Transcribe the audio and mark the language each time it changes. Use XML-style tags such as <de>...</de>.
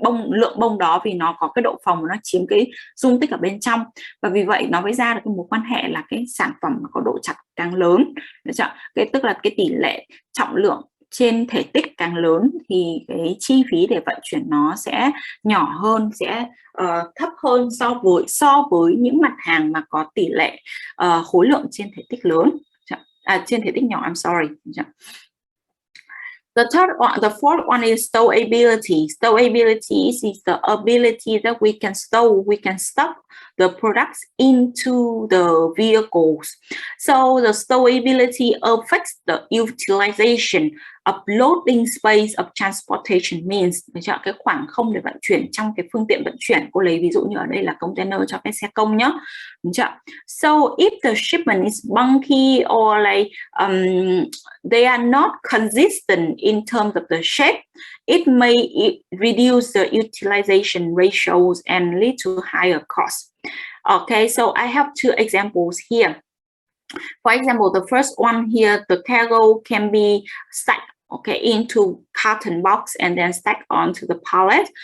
<vi>lượng bông đó, vì nó có cái độ phồng, nó chiếm cái dung tích ở bên trong, và vì vậy nó mới ra được cái mối quan hệ là cái sản phẩm có độ chặt càng lớn, cái tức là cái tỷ lệ trọng lượng trên thể tích càng lớn thì cái chi phí để vận chuyển nó sẽ nhỏ hơn, sẽ thấp hơn so với những mặt hàng mà có tỷ lệ khối lượng trên thể tích lớn, trên thể tích nhỏ.</vi> <en>I'm sorry. The fourth one is stowability. Stowability is the ability that we can stuff the products into the vehicles. So the stowability affects the utilization of loading space of transportation means</en> <vi>cái khoảng không để vận chuyển</vi> <en>trong cái phương tiện vận chuyển.</en> <vi>Cô lấy ví dụ như ở đây là container cho cái xe công nhá.</vi> <en>So if the shipment is bulky or like they are not consistent in terms of the shape, it may reduce the utilization ratios and lead to higher costs. Okay, so I have 2 examples here. For example, the first one here, the cargo can be stacked, okay, into carton box and then stacked onto the pallet.</en>